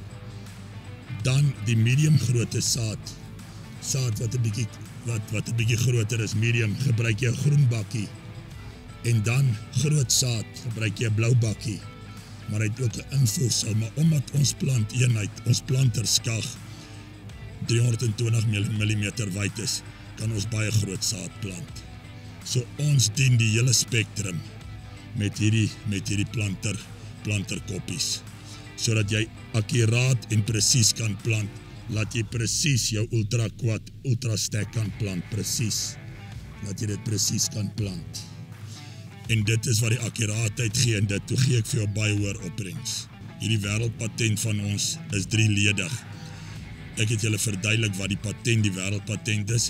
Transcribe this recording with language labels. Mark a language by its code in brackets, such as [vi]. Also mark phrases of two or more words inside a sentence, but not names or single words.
[af] Dan die medium grootte saad wat 'n bietjie groter is, medium, gebruik jy 'n groen bakkie en dan groot saad gebruik jy 'n blou bakkie, maar hy het ook 'n invoegsel, maar omdat ons plant eenheid, ons planterskag 320 mm wyd is, kan ons baie groot saad plant. So ons dien die hele spektrum met hierdie planterkoppies, sodat jy akkuraat en presies kan plant. laat jy presies jou ultra quad, ultra stack kan plant, presies. Laat jy dit presies kan plant. En dit is wat die akkuraatheid gee en dit toe gee ek vir jou baie hoër opbrengs. Hierdie wêreldpatent van ons is 3-ledig. Ek het julle verduidelik wat die patent, die wêreldpatent is.